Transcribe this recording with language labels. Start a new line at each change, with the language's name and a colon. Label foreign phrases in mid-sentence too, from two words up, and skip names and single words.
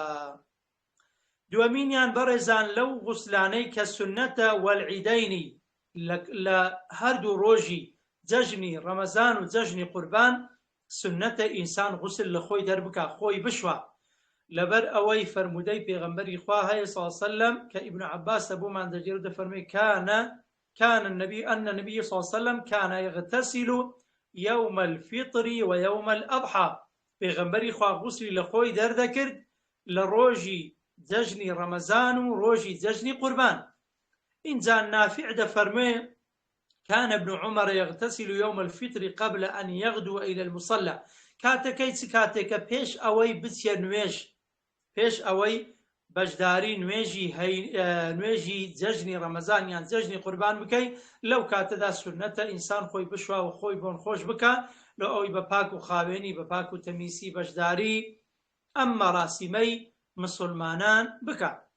Central Kurdish: دووەمینیان بەڕێزان لەو غوسلانەی کە سنەتە وەلعیدەینی لە هەردوو ڕۆژی جەژنی ڕەمەزان و جەژنی قوربان سنەتە ئینسان غوسل لە خۆی دەربکە، خۆی بشوە، لەبەر ئەوەی فەرمودەی پێغەمبەری خوا هەیە
Arabic: صلی الله علیه وسلم
Central Kurdish: کە ئیبن عەباس بۆمان دەجێڕ دەفەرمێ
Arabic: كان النبي صلى الله عليه وسلم كان يغتسل يوم الفطر ويوم الأضحى.
Central Kurdish: پێغەمبەری خوا غوسلی لە خۆی دەردەکرد لە ڕۆژی جەژنی ڕەمەزان و ڕۆژی جەژنی قوربان. اینجا نافع دەفەرمێ
Arabic: كان ابن عمر يغتسل يوم الفطر قبل أن يغدو إلى المصلى.
Central Kurdish: كاتەکەی چ کاتێکە پێش ئەوەی بچێ نوێژ، پێش ئەوەی بەشداری نوێژی جەژنی ڕەمەزان یان جەژنی قوربان بکەی، لەو کاتەدا سنەتە ئینسان خۆی بشوە و خۆی بۆن خۆش بکە لە ئەوەی بە پاک و خاوێنی بە پاک و تەمیسی بەشداری ئەم مەراسیمەی مسلمانان بکە.